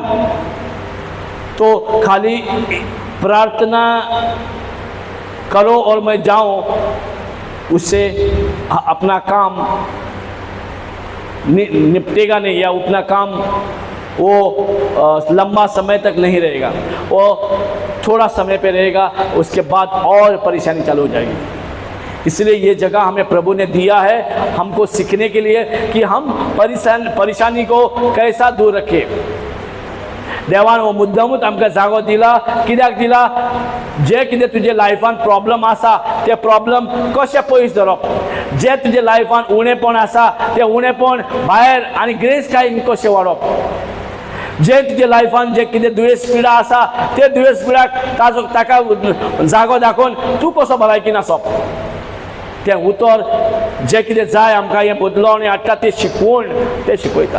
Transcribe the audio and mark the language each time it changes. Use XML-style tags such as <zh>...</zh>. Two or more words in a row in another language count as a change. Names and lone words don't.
<hi>तो खाली प्रार्थना करो और मैं जाऊं, उससे अपना काम निपटेगा नहीं, या उतना काम वो लंबा समय तक नहीं रहेगा, वो थोड़ा समय पे रहेगा, उसके बाद और परेशानी चालू हो जाएगी। इसलिए ये जगह हमें प्रभु ने दिया है हमको सीखने के लिए कि हम परेशानी को कैसा दूर रखें।</hi> <kok>देवान वो मुद्दामूच आमकां जागो दिला, कित्याक दिला? जे कितें तुजे लायफान प्रॉब्लम आसा ते प्रॉब्लम कशें पयस धरप, जे तुजे लायफान उणेपण आसा ते उणेपण भायर आनी ग्रेस कायेन कशें वाडप, जे तुजे लायफान जे कितें दुयेंस पिडा आसा ते दुयेंस पिडाक ताका जागो दाखोवन तूं कसो भलायकीन आसप, तें उतर जे कितें जाय आमकां हें बदलोवणी हाडटा तें शिकवण ते शिकयता।</kok>